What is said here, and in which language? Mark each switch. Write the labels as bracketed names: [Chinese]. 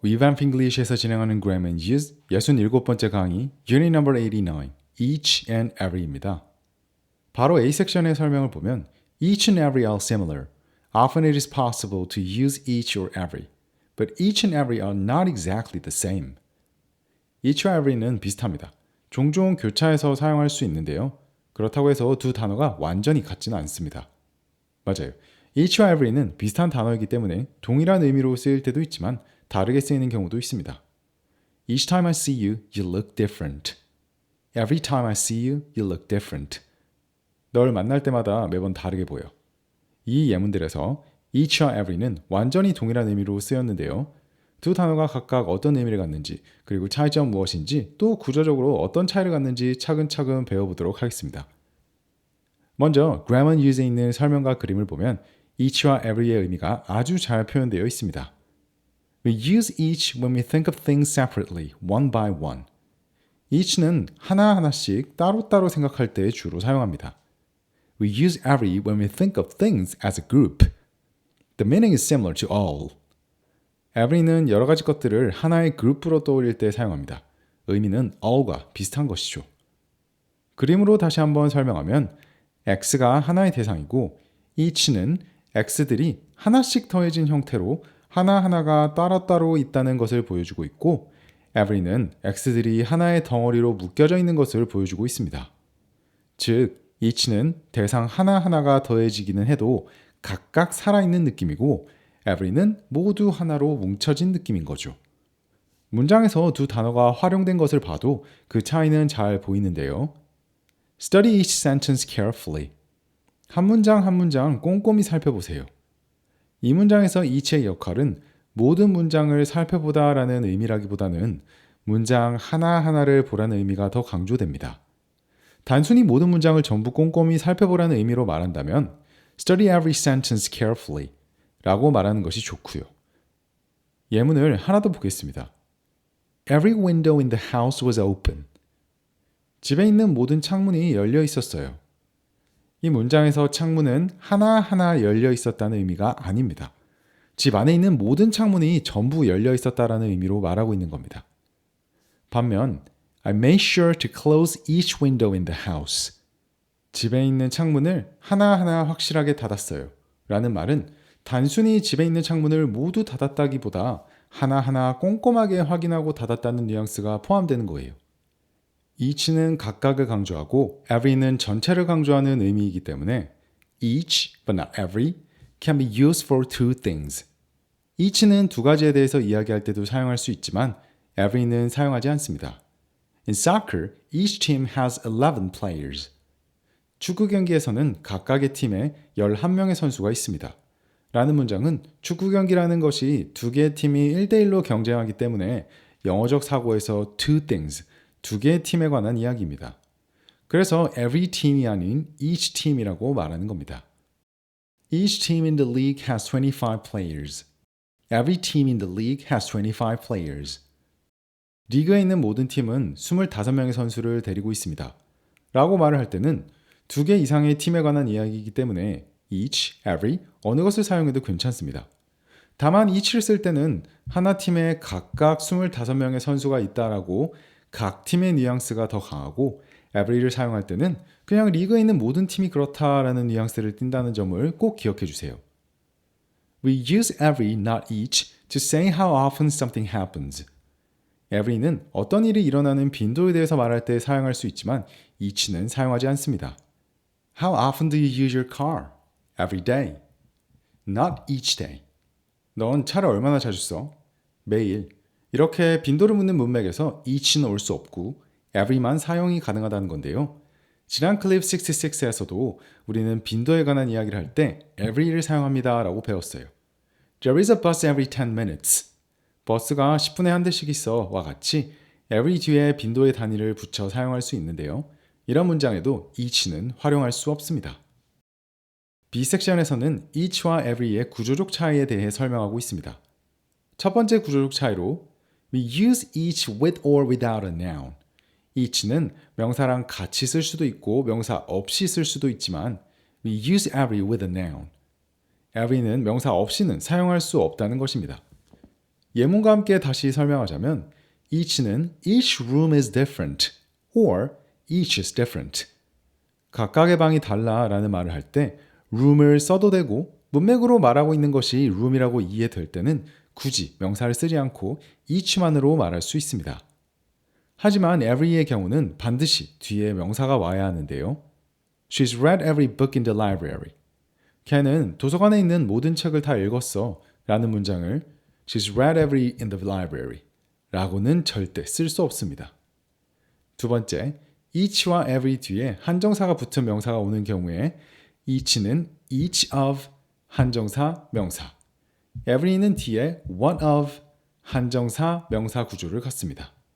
[Korean] Revamp English에서 진행하는 Grammar and Use 67번째 강의 Unit No. [English] 89 Each and Every입니다. [Korean] 바로 A 섹션의 설명을 보면 [English] Each and every are similar. Often it is possible to use each or every. But each and every are not exactly the same. [Korean] each와 every는 비슷합니다. 종종 교차해서 사용할 수 있는데요. 그렇다고 해서 두 단어가 완전히 같지는 않습니다. 맞아요. each와 every는 비슷한 단어이기 때문에 동일한 의미로 쓰일 때도 있지만 다르게 쓰이는 경우도 있습니다. [English] Each time I see you, you look different. Every time I see you, you look different. [Korean] 널 만날 때마다 매번 다르게 보여. 이 예문들에서 each와 every는 완전히 동일한 의미로 쓰였는데요. 두 단어가 각각 어떤 의미를 갖는지, 그리고 차이점 무엇인지, 또 구조적으로 어떤 차이를 갖는지 차근차근 배워보도록 하겠습니다. 먼저 Grammar and Use에 있는 설명과 그림을 보면 each와 every의 의미가 아주 잘 표현되어 있습니다. [English] We use each when we think of things separately, one by one. [Korean] each는 하나하나씩 따로따로 생각할 때 주로 사용합니다. [English] We use every when we think of things as a group. The meaning is similar to all. [Korean] every는 여러 가지 것들을 하나의 그룹으로 떠올릴 때 사용합니다. 의미는 all과 비슷한 것이죠. 그림으로 다시 한번 설명하면 x가 하나의 대상이고 each는 x들이 하나씩 더해진 형태로 하나하나가 따로따로 있다는 것을 보여주고 있고 every는 x들이 하나의 덩어리로 묶여져 있는 것을 보여주고 있습니다. 즉, each는 대상 하나하나가 더해지기는 해도 각각 살아있는 느낌이고 every는 모두 하나로 뭉쳐진 느낌인 거죠. 문장에서 두 단어가 활용된 것을 봐도 그 차이는 잘 보이는데요. [English] Study each sentence carefully. [Korean] 한 문장 한 문장 꼼꼼히 살펴보세요. 이 문장에서 each의 역할은 모든 문장을 살펴보다라는 의미라기보다는 문장 하나하나를 보라는 의미가 더 강조됩니다. 단순히 모든 문장을 전부 꼼꼼히 살펴보라는 의미로 말한다면 [English] Study every sentence carefully [Korean] 라고 말하는 것이 좋고요. 예문을 하나 더 보겠습니다. [English] Every window in the house was open. [Korean] 집에 있는 모든 창문이 열려 있었어요. 이 문장에서 창문은 하나하나 열려 있었다는 의미가 아닙니다. 집 안에 있는 모든 창문이 전부 열려 있었다라는 의미로 말하고 있는 겁니다. [English] 반면 I made sure to close each window in the house. [Korean] 집에 있는 창문을 하나하나 확실하게 닫았어요. 라는 말은 단순히 집에 있는 창문을 모두 닫았다기보다 하나하나 꼼꼼하게 확인하고 닫았다는 뉘앙스가 포함되는 거예요. each는 각각을 강조하고 every는 전체를 강조하는 의미이기 때문에 [English] each, but not every, can be used for two things. [Korean] each는 두 가지에 대해서 이야기할 때도 사용할 수 있지만 every는 사용하지 않습니다. [English] In soccer, each team has 11 players. [Korean] 축구 경기에서는 각각의 팀에 11명의 선수가 있습니다. 라는 문장은 축구 경기라는 것이 두 개의 팀이 1대1로 경쟁하기 때문에 영어적 사고에서 two things, 두 개의 팀에 관한 이야기입니다. 그래서 every team이 아닌 each team이라고 말하는 겁니다. [English] Each team in the league has 25 players. Every team in the league has 25 players. [Korean] 리그에 있는 모든 팀은 25명의 선수를 데리고 있습니다. 라고 말을 할 때는 두 개 이상의 팀에 관한 이야기이기 때문에 each, every, 어느 것을 사용해도 괜찮습니다. 다만 each를 쓸 때는 하나 팀에 각각 25명의 선수가 있다라고 각 팀의 뉘앙스가 더 강하고 every를 사용할 때는 그냥 리그에 있는 모든 팀이 그렇다라는 뉘앙스를 띈다는 점을 꼭 기억해 주세요. [English] We use every, not each, to say how often something happens. [Korean] every는 어떤 일이 일어나는 빈도에 대해서 말할 때 사용할 수 있지만 each는 사용하지 않습니다. [English] How often do you use your car? Every day. Not each day. [Korean] 넌 차를 얼마나 자주 써? 매일. 이렇게 빈도를 묻는 문맥에서 each는 올 수 없고 every만 사용이 가능하다는 건데요. 지난 클립 66에서도 우리는 빈도에 관한 이야기를 할 때 every를 사용합니다 라고 배웠어요. [English] There is a bus every 10 minutes. [Korean] 버스가 10분에 한 대씩 있어 와 같이 every 뒤에 빈도의 단위를 붙여 사용할 수 있는데요. 이런 문장에도 each는 활용할 수 없습니다. B 섹션에서는 each와 every의 구조적 차이에 대해 설명하고 있습니다. 첫 번째 구조적 차이로 [English] We use each with or without a noun. [Korean] each는 명사랑 같이 쓸 수도 있고 명사 없이 쓸 수도 있지만 [English] We use every with a noun. [Korean] every는 명사 없이는 사용할 수 없다는 것입니다. 예문과 함께 다시 설명하자면 [English] each는 each room is different or each is different. [Korean] 각각의 방이 달라 라는 말을 할 때 room을 써도 되고 문맥으로 말하고 있는 것이 room이라고 이해될 때는 굳이 명사를 쓰지 않고 each만으로 말할 수 있습니다. 하지만 every의 경우는 반드시 뒤에 명사가 와야 하는데요. [English] She's read every book in the library. [Korean] 걔는 도서관에 있는 모든 책을 다 읽었어 라는 문장을 [English] She's read every in the library [Korean] 라고는 절대 쓸 수 없습니다. 두 번째, each와 every 뒤에 한정사가 붙은 명사가 오는 경우에 each는 each of 한정사 명사, every는 뒤에 one of 한정사 명사 구조를 갖습니다.